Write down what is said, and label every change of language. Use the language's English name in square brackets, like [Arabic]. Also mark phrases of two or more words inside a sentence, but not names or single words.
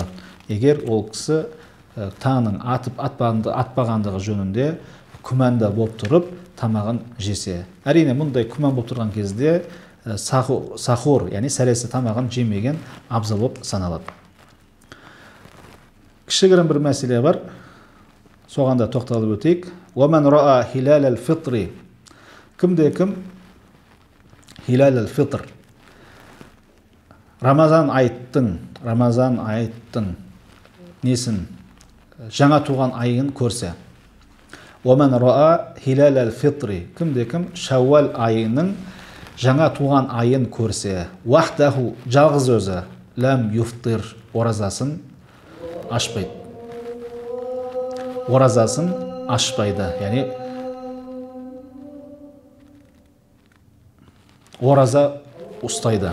[Kazakh] Егер ол кісі таңның атып атпағандығы жөнінде күмәнда болып тұрып, тамағын жесе. Әрине, мұндай күмән болып тұрған кезде сахур, яғни сәресі тамағын жемеген абзал болып саналады. Кішігірім бір мәселе бар, соған да тоқталып өтейік. [Arabic] وَمَنْ رَأَى هِلَالَ الْفِطْرِ [Kazakh] Кімде-кім [Arabic] هِلَالُ الْفِطْرِ, [Kazakh] Рамазан айттың несін, жаңа туған айын көрсе. [Arabic] وَمَنْ رَأَى هِلَالَ الْفِطْرِ [Kazakh] Кімде-кім Шәуәл айының жаңа туған айын көрсе, вахдаху, жалғыз өзі, [Arabic] لَمْ يُفْطِرْ, [Kazakh] оразасын ашпайды. Оразасын ашпайды, яғни ораза ұстайды.